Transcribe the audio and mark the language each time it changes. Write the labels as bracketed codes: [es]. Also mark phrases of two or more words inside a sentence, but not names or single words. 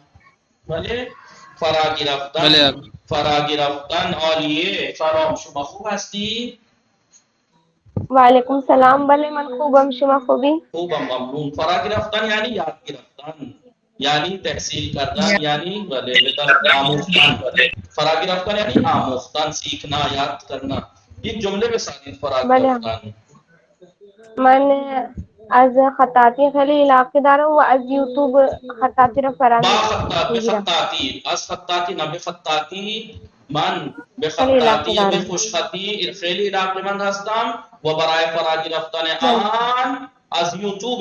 [fa] بله فرا گرفتن عالیه سلام شما خوب هستی؟ وعلیکم السلام. بله من خوبم، شما خوبی؟ خوبم ممنون. فرا گرفتن یعنی یاد گرفتن. یعنی تحصیل کردن یعنی آموختن فراغی رفتن یعنی آموختن [ur] سیکھنا یاد کرنا [fa] یک جمله بسازید فراغی بله. رفتن من از خطاطی خیلی علاقه دارم و از یوتیوب خطاطی رو با فرا میگیرم. خطاطی از خطاطی نه به خطاطی من به خیلی علاقه خطاطی به دارم. خوشخطی خیلی علاقه‌مند هستم و برای فراغی رفتن آن از یوتیوب